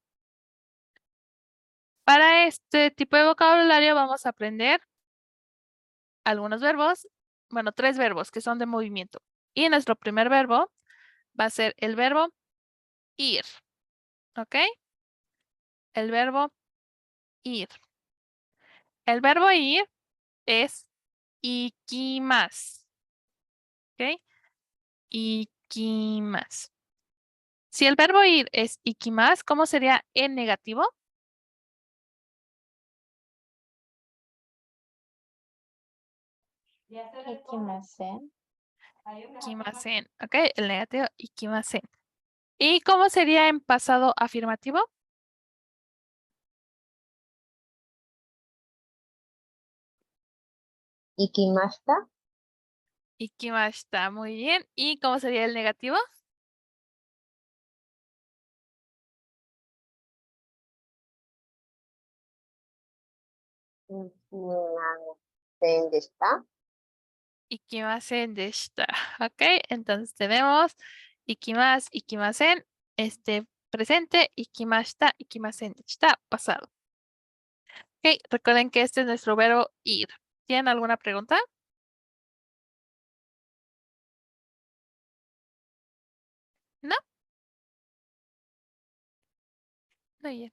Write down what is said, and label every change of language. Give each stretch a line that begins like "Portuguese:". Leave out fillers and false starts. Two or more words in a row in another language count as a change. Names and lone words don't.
Spanish: Para este tipo de vocabulario vamos a aprender algunos verbos, bueno, 3 verbos que son de movimiento. Y nuestro primer verbo va a ser el verbo ir, ¿ok? El verbo ir. El verbo ir es ikimasu, ¿ok?
Japanese: 行きます.
Spanish: Si el verbo ir es ikimasu, ¿cómo sería en negativo?
Japanese: 行きません. 行きません,
Spanish: ¿ok? El negativo ikimasen. ¿Y cómo sería en pasado afirmativo?
Japanese: 行きました. 行きました,
Spanish: muy bien. ¿Y cómo sería el negativo?
Japanese: みなせんでした. 行きませんでした.
Spanish: Ok, entonces tenemos ikimasen, presente, ikimashita,
Japanese: 行きませんでした,
Spanish: pasado. Ok, recuerden que este es nuestro verbo ir. ¿Tienen alguna pregunta? ¿No? Muy bien.